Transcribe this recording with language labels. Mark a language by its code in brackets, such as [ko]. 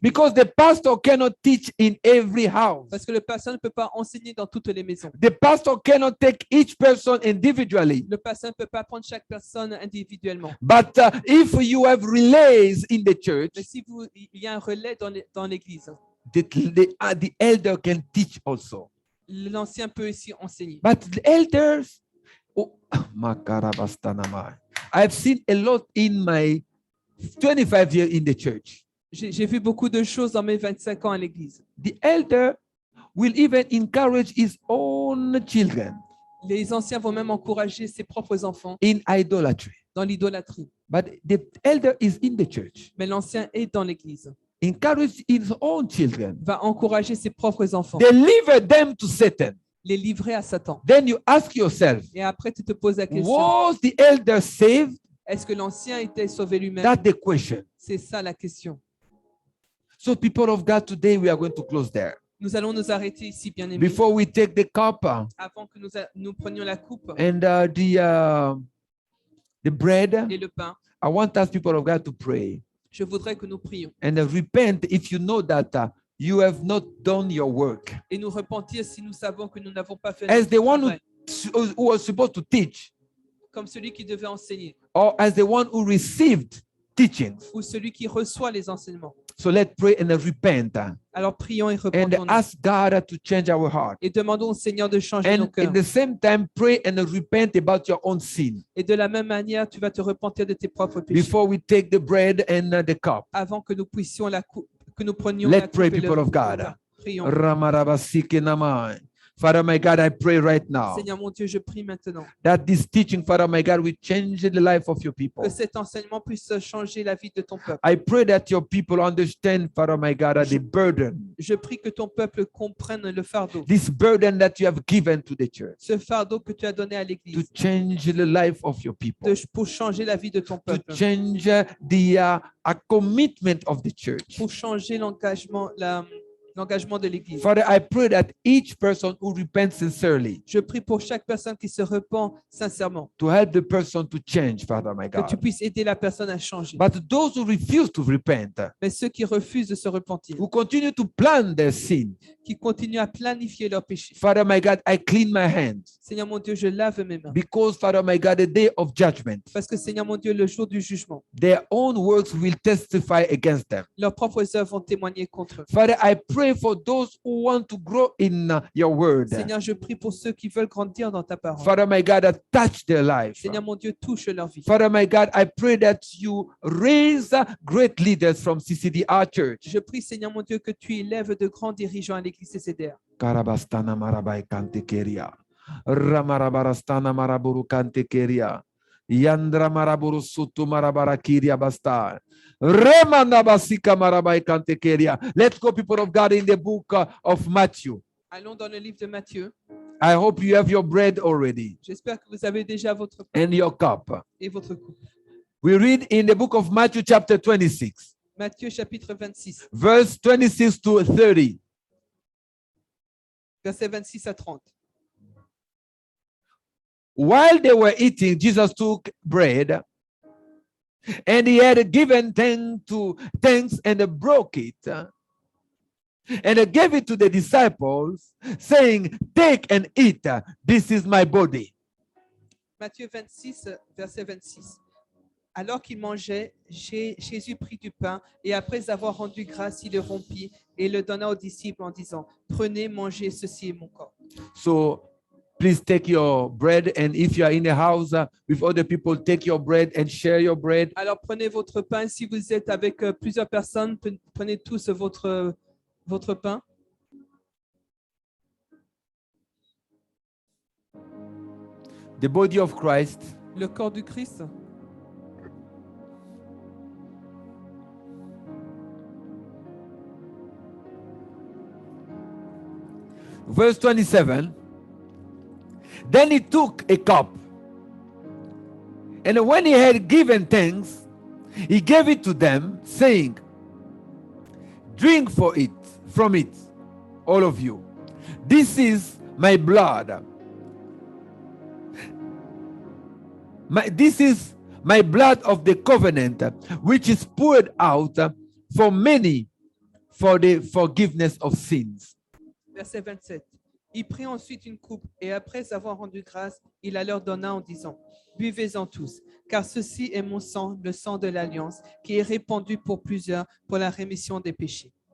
[en] because the pastor cannot teach in every house. [fr] Parce que le pasteur ne peut pas enseigner dans toutes les maisons. [en] The pastor cannot take each person individually. [fr] Le pasteur ne peut pas prendre chaque personne individuellement. [en] But if you have relays in the church, [fr] Mais si il y a un relais dans l'église, [en] the elder can teach also. [fr] l'ancien peut aussi enseigner. [en] But the elders, oh, Makarabastanamai. I've seen a lot in my 25 years in the church. [fr] J'ai vu beaucoup de choses dans mes 25 ans à l'église. [en] The elder will even encourage his own children [fr] Les anciens vont même encourager ses propres enfants [en] in idolatry. [fr] dans l'idolâtrie. [en] But the elder is in the church. [fr] Mais l'ancien est dans l'église, [en] Encourage his own children. [fr] va encourager ses propres enfants, [en] Deliver them to Satan. [fr] les livrer à Satan. [en] Then you ask yourself, [fr] Et après, tu te poses la question, [en] was the elder saved? [fr] est-ce que l'ancien était sauvé lui-même? [en] That's the question. [fr] C'est ça la question. [en] So people of God, today we are going to close there. [fr] Nous allons nous arrêter ici, bien aimés. [en] Before we take the cup [fr] Avant que nous prenions la coupe [en] and the bread, [fr] et le pain, [en] I want us people of God to pray [fr] je voudrais que nous prions [en] and repent if you know that you have not done your work. [fr] et nous repentir si nous savons que nous n'avons pas fait [en] As [fr] notre [en] the one [fr] travail, [en] who was supposed to teach, [fr] comme celui qui devait enseigner [en] or as the one who received teachings. [fr] ou celui qui reçoit les enseignements. [en] So let's pray and repent [fr] Alors prions et [en] and [fr] repentons [en] ask God to change our heart. [fr] et demandons au Seigneur de changer nos [en] And [fr] cœurs. [en] at the same time, pray and repent about your own sin [fr] Et de la même manière, tu vas te repentir de tes propres péchés. [en] before we take the bread and the cup. [fr] Avant que nous puissions que nous prenions [en] Let's [fr] la coupe [en] pray, [fr] et le [en] people of God. [fr] pain. Prions. Ramarabasike namai. [en] Father, my God, I pray right now [fr] Seigneur mon Dieu, je prie maintenant [en] that this teaching, Father, my God, will change the life of your people. [fr] que cet enseignement puisse changer la vie de ton peuple. [en] I pray that your people understand, Father, my God, the burden, [fr] Je prie que ton peuple comprenne le fardeau, [en] this burden that you have given to the church [fr] ce fardeau que tu as donné à [en] to [fr] l'Église [en] change the life of your people, [fr] pour changer la vie de ton [en] to [fr] peuple, [en] change the a commitment of the church. [fr] pour changer l'engagement de l'Église. [en] Father, I pray that each person who repents sincerely [fr] Je prie pour chaque personne qui se repent sincèrement, [en] to help the person to change, Father, my [fr] que tu [en] God. [fr] puisses aider la personne à changer. [en] But those who refuse to repent, [fr] Mais ceux qui refusent de se repentir, [en] who continue to plan their sin, [fr] qui continuent à planifier leurs péchés, [en] Father, my God, I clean my hands [fr] Seigneur mon Dieu, je lave mes mains. [en] because, Father, my God, the day of judgment, [fr] Parce que Seigneur mon Dieu, le jour du jugement, [en] their own works will testify against them. [fr] leurs propres œuvres vont témoigner contre eux. [en] Father, I pray for those who want to grow in your word. [fr] Seigneur, je prie pour ceux qui veulent grandir dans ta parole. [en] Father, my God, touch their life. [fr] Seigneur mon Dieu, touche leur vie. [en] Father, my God, I pray that you raise great leaders from CCDR Church. [fr] Je prie, Seigneur mon Dieu, que tu élèves de grands dirigeants à l'église CCDR. Karabastana marabai kantekeria. Ramarabarastana maraburu kantekeria. Yandra maraburu sutu marabarakiria basta. Remanda basika marabai kantekeria. [en] Let's go, people of God, in the book of Matthew. [fr] Allons dans le livre de Matthieu. [en] I hope you have your bread already [fr] J'espère que vous avez déjà votre pain [en] and your cup. [fr] et votre coupe. [en] We read in the book of Matthew, chapter 26, [fr] Matthieu chapitre 26, [en] verse 26 to 30. [fr] versets 26 à 30. [en] While they were eating, Jesus took bread and he had given thanks and broke it and gave it to the disciples, saying, "Take and eat. This is my body." [fr] Matthieu 26, verset 26. Alors qu'il mangeait, Jésus prit du pain et après avoir rendu grâce, il le rompit et le donna aux disciples en disant, prenez, mangez, ceci est mon corps. [en] So please take your bread, and if you are in a house with other people, take your bread and share your bread. [fr] Alors prenez votre pain. Si vous êtes avec plusieurs personnes, prenez tous votre pain. [en] The body of Christ [fr] Le corps du Christ. [en] Verse 27. Then he took a cup, and when he had given thanks, he gave it to them, saying, drink from it, all of you. This is my blood. This is my blood of the covenant, which is poured out for many for the forgiveness of sins. [fr] Verset 27. Il prit ensuite une coupe et après avoir rendu grâce, il la leur donna en disant, buvez-en tous, car ceci est mon sang, le sang de l'alliance, qui est répandu pour plusieurs pour la rémission des péchés.